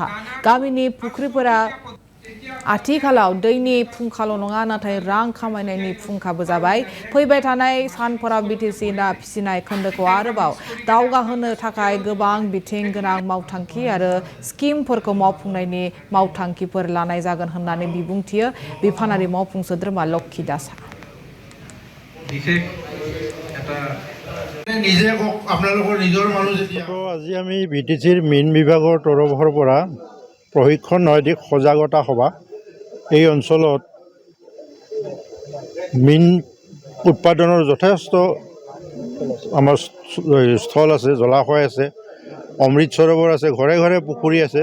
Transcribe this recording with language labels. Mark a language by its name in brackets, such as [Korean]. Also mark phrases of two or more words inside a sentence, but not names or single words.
[Bodo] गामिनि फुख्रिफोरा आथिखालाव दैनि फुंखाल' नङा, नाथाय रां खामायनायनि फुंखाबो जाबाय। फैबाय थानाय सानफोराव बिटिसि ना फिसिनाय खोन्दोखौ आरोबाव दावगाहोनो थाखाय गोबां बिथिं गोनां मावथांखि आरो स्किमफोरखौ मावफुंनायनि मावथांखिफोर लानाय जागोन होननानै बिबुंथियो बिफानारि मावफुं सोद्रोमा लक्ष्मी दासआ। [Assamese] আজি আমি বিটিচিৰ মীন বিভাগৰ তৰফৰ পৰা প্ৰশিক্ষণ নৈতিক সজাগতা সভা এই অঞ্চলত মীন উৎপাদনৰ যথেষ্ট আমাৰ স্থল আছে, জলাশয় আছে, অমৃত সৰোবৰ আছে, ঘৰে ঘৰে পুখুৰী আছে।